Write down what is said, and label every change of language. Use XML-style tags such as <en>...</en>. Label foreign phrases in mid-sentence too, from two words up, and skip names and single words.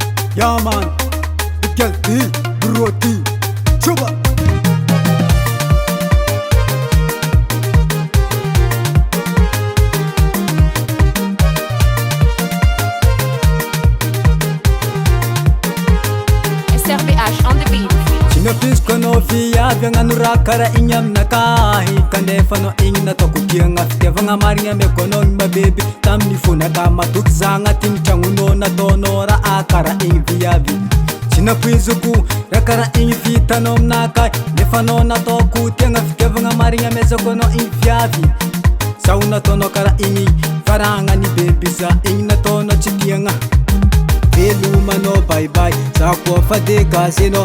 <en>Yeah man, Gasy, Nouveauté, Chuba. SRBH on the beat.</en> <mg>Sinapisko no viavy agnano kara igny aminakahy kanefa no igny natao kotiagna fitiavagna marigna mekonao igny mabebe tamin'ny fonaka matoky za agnatin'ny tragnonao nataonao raha kara igny viavy sinapoiziko raha kara igny vitanao aminakahy nefa anao natao kotiagna fitiavagna marigna mezako anao igny viavy zaho nataonao kara igny faragnany bebe za igny nataonao tsy tiagna Veloma no</mg> <en>bye bye,</en> <mg>za koa fa de Gasy no.</mg>